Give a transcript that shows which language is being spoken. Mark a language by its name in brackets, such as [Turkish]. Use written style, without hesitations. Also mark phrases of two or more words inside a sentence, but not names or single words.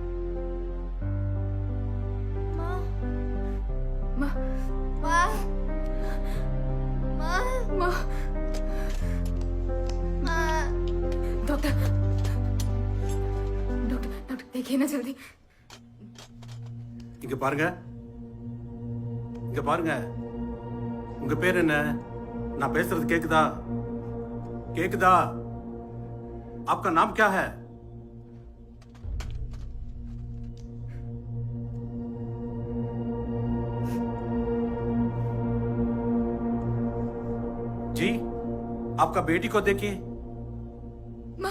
[English] doctor doctor doctor [Hindi] देखिए ना जल्दी [Tamil] இங்க பாருங்க, இங்க பாருங்க. உங்க பேர் என்ன? நான் பேசுறது கேக்குதா? கேக்குதா? [Hindi] आपका नाम क्या है? जी, आपका बेटी को देखिए, माँ